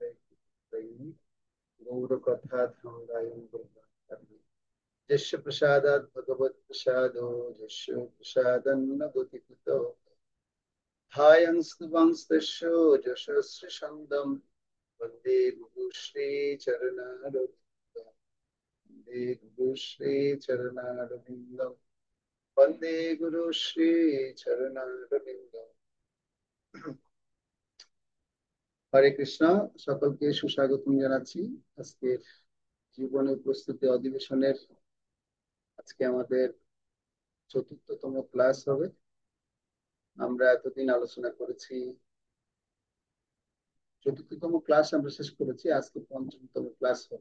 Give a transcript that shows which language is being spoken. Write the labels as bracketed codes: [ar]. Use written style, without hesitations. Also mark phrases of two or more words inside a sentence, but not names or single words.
[sa] गौरकथाधामरायं गौरवाणी यस्य प्रसादात् भगवत् प्रसादो यस्य प्रसादन्न गतिकृतो हायंस्तवंस्तस्य यशस्वी छन्दं वन्दे गुरुश्री चरणारविन्दं वन्दे गुरुश्री चरणारविन्दं वन्दे गुरुश्री चरणारविन्दं। হরে কৃষ্ণ। [bn] সকলকে সুস্বাগতম জানাচ্ছি আজকের জীবনের প্রস্তুতি অধিবেশনের। আজকে আমাদের চতুর্থতম ক্লাস হবে। আমরা এতদিন আলোচনা করেছি, চতুর্থতম ক্লাস আমরা শেষ করেছি, আজকে পঞ্চমতম ক্লাস হবে।